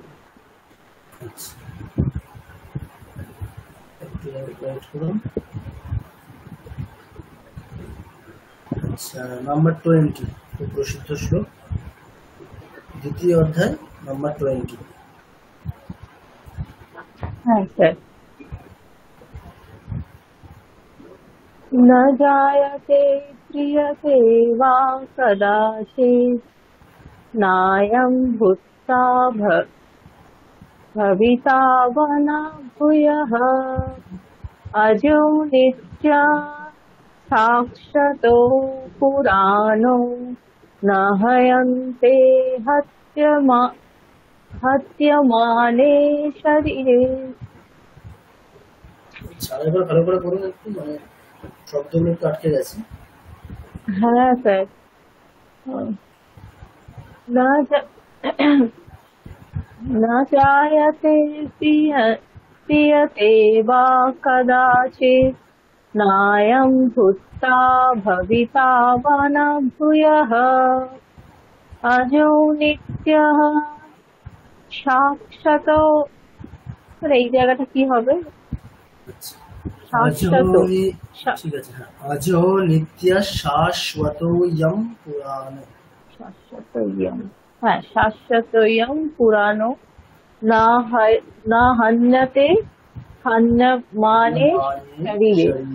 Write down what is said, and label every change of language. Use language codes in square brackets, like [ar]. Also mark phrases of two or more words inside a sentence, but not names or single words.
[bn] আচ্ছা একটু ওয়েট করুন। আচ্ছা নাম্বার 20, খুব প্রসিদ্ধ শ্লোক, দ্বিতীয় অধ্যায় নাম্বার 20। হ্যাঁ স্যার। [sa] न जायते क्रियते वा कदाचित् नायं भूत्वा भविता वा न भूयः अजो नित्या साक्षातो पुराणो न हयन्ते हत्यमाने शरीरे। [bn] আরেকবার ভালো করে করুন একটু, মানে শব্দগুলো একটু আটকে গেছে। হ্যাঁ স্যার। [sa] न जायते क्रियते वा कदाचित् नायं भूत्वा भविता वा न भूयः अजो नित्यः শাশ্বতো। [bn] এই জায়গাটা কি হবে? শাশ্বতো। ঠিক আছে হ্যাঁ। [sa] অজো নিত্য শাশ্বতোয়ম পুরাণ। শাশ্বতয়ম, হ্যাঁ শাশ্বতয়ম পুরানো না হান্নাতে হান্নামানে শরীরে।